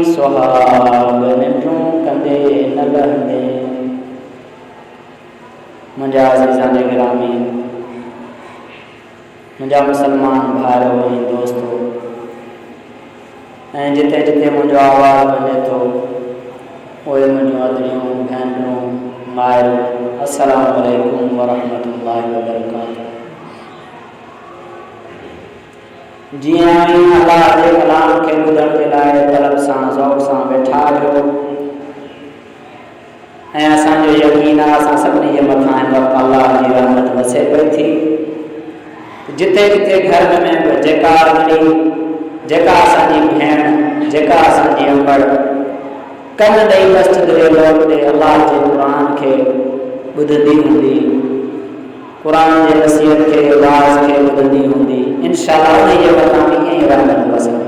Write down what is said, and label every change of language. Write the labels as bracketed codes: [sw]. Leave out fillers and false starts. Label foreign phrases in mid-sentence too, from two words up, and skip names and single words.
[sd] सुहाग निंडूं कंदे न लहंदे मुंहिंजा अज़ीज़ान गिरामी, मुंहिंजा मुसलमान भाइरो ऐं दोस्तो, ऐं जिते जिते मुंहिंजो आवाज़ वञे थो उहे मुंहिंजूं अदड़ियूं भेनरूं माइरूं, [ar] السلام عليكم ورحمة الله وبركاته. [sd] जीअं अल्लाह जे कलाम खे ॿुधण जे लाइ तलब सां ज़ौक़ सां वेठा आहियो ऐं असांजो यकीन आहे असां सभिनी जे मथां हिन वक़्तु अल्लाह जी रहमत वसे पई थी। जिते जिते घर में जेका अगड़ी, जेका असांजी भेण, जेका असांजी अंबड़ कन ॾेई मस्जिद जे लौट ते अल्लाह जे क़ुर खे ॿुधंदी हूंदी, क़ुर जे नसीहत खे, वाज़ खे ॿुधंदी हूंदी, इंशाअल्लाह उन जे मथां ईअं ई रहमत वसंदी।